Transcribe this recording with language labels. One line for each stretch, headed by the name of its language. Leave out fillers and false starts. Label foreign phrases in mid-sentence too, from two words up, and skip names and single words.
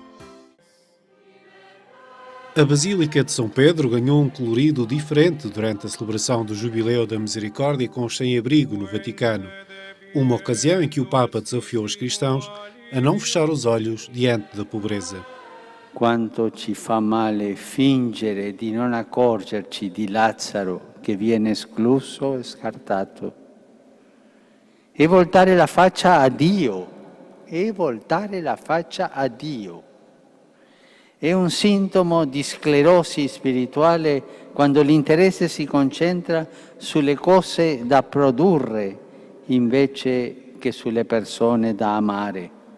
Portuguese: A Basílica de São Pedro ganhou um colorido diferente durante a celebração do Jubileu da Misericórdia com os sem-abrigo no Vaticano, uma ocasião em que o Papa desafiou os cristãos a não fechar os olhos diante da pobreza.
Italian: Quanto ci fa male fingere di non accorgerci di Lazzaro che viene escluso e scartato. E voltare la faccia a Dio, È un sintomo di sclerosi spirituale quando l'interesse si concentra sulle cose da produrre invece che sulle persone da amare.